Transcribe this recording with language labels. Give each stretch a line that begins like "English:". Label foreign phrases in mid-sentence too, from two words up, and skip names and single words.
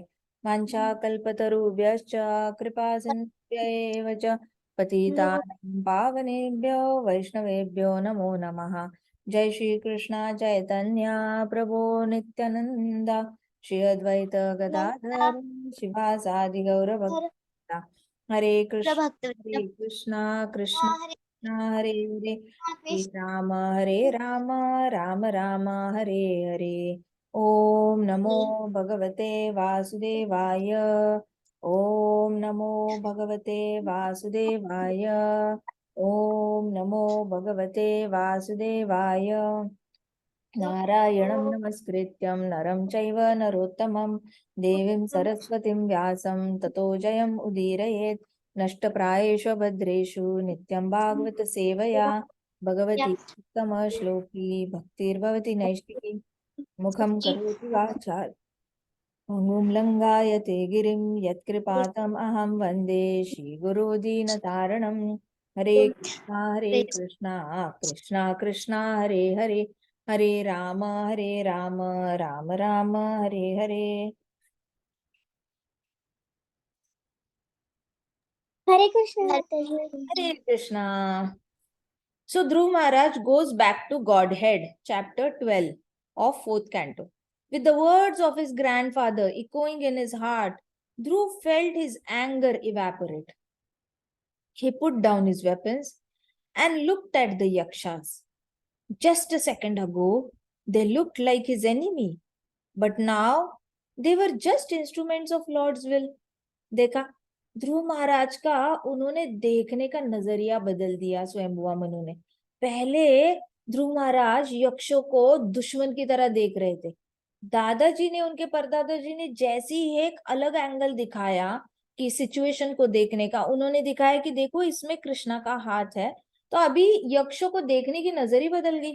Sanskrit: वाञ्छाकल्पतरुभ्यश्च कृपा सिन्धुभ्यैव च पतितानां पावनेभ्यो वैष्णवेभ्यो नमो नमः। जय श्री कृष्ण चैतन्य प्रभो नित्यानंद श्री अद्वैत गदाधर शिवासादि गौरभक्ता हरे प्रभक्त कृष्ण कृष्ण हरे कृष्ण हरे हरे हरे कृष्ण राम राम राम हरे हरे। ओम नमो भगवते वासुदेवाय। ओम नमो भगवते वासुदेवाय। ओम नमो भगवते वासुदेवाय। नारायणं नमस्कृत्यं नरं चैव नरोत्तमं देवीं सरस्वतीं व्यासं ततो जयम् उदीरयेत्। नष्टप्रायेषु भद्रेषु नित्यं भागवत सेवया भगवती उत्तमश्लोकी भक्तिर्भवति नैष्टिकी मुखं करोति वाचाल अंगुं लङ्घयते गिरिं यत्कृपातम् अहं वन्दे श्रीगुरुदीनतारणम्। हरे कृष्णा कृष्णा कृष्णा हरे हरे हरे राम राम राम हरे हरे। हरे कृष्णा।
English: So Dhruv Maharaj goes back to Godhead, chapter 12 of 4th canto. With the words of his grandfather echoing in his heart, Dhruv felt his anger evaporate. He put down his weapons and looked at the yakshas. Just a second ago, they looked like his enemy, but now they were just instruments of Lord's will.
Hindi: देखा, ध्रुव महाराज का उन्होंने देखने का नजरिया बदल दिया स्वयंभुआ मनु ने। पहले ध्रुव महाराज यक्षों को दुश्मन की तरह देख रहे थे। दादाजी ने, उनके परदादाजी ने जैसी ही एक अलग एंगल दिखाया कि सिचुएशन को देखने का, उन्होंने दिखाया कि देखो इसमें कृष्णा का हाथ है, तो अभी यक्षों को देखने की नजर ही बदल गई।